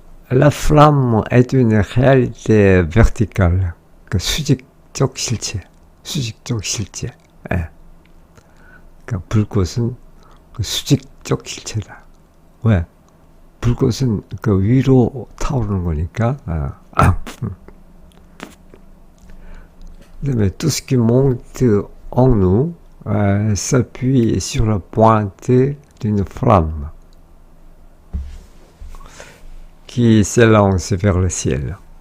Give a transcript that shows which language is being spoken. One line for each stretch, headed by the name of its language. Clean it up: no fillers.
French: La flamme est une réalité verticale.
Korean: 그 수직적 실체, 수직적 실체. 그러니까 불꽃은 그 수직적 실체다. 왜? 불꽃은 그 위로 타오르는 거니까.
French: Mais tout ce qui monte en nous s'appuie sur la pointe d'une flamme qui s'élance vers le ciel.